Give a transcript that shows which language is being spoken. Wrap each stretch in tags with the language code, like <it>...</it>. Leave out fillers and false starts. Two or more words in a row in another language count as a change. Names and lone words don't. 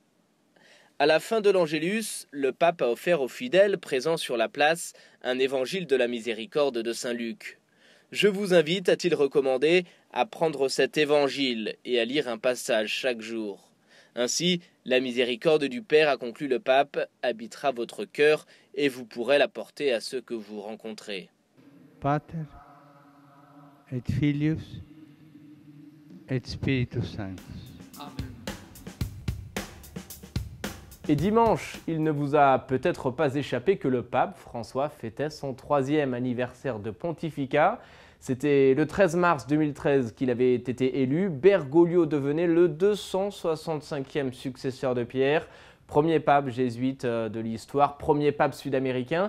<fr>À la fin de l'Angélus, le pape a offert aux fidèles présents sur la place un évangile de la miséricorde de saint Luc. Je vous invite, a-t-il recommandé, à prendre cet évangile et à lire un passage chaque jour. Ainsi, la miséricorde du Père, a conclu le pape, habitera votre cœur et vous pourrez la porter à ceux que vous rencontrez.</fr> <la>Pater et Filius et Spiritus Sanctus. Amen.</la> <fr>Et dimanche, il ne vous a peut-être pas échappé que le pape François fêtait son 3e anniversaire de pontificat. C'était le 13 mars 2013 qu'il avait été élu. Bergoglio devenait le 265e successeur de Pierre, premier pape jésuite de l'histoire, premier pape sud-américain.</fr>